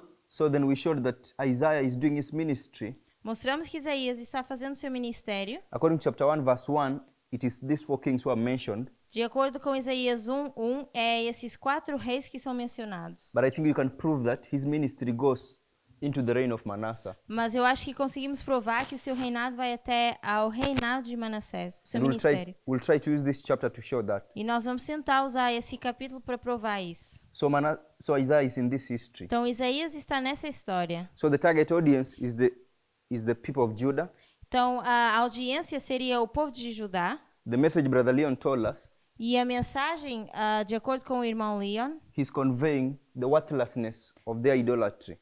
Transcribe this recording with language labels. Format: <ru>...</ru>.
<en>So then we showed that Isaiah is doing his ministry.</en> <pt>Mostramos que Isaías está fazendo seu ministério.</pt> <en>According to chapter 1, verse 1, it is these four kings who are mentioned.</en> <pt>De acordo com Isaías 1:1, é esses 4 reis que são mencionados.</pt> <en>But I think you can prove that his ministry goes into the reign of Manasseh.</en> <pt>Mas eu acho que conseguimos provar que o seu reinado vai até ao reinado de Manassés, o seu</pt> <en>And</en> <pt>ministério.</pt> <en>we'll try to use this chapter to show that.</en> <pt>E nós vamos tentar usar esse capítulo para provar isso.</pt> <en>So Isaiah is in this history.</en> <pt>Então Isaías está nessa história.</pt> <en>So the target audience is the people of Judah.</en> <pt>Então a audiência seria o povo de Judá.</pt> <en>The message Brother Leon told us,</en> <pt>E a mensagem, de acordo com o irmão Leon,</pt> <en>he's conveying the worthlessness of their idolatry.</en>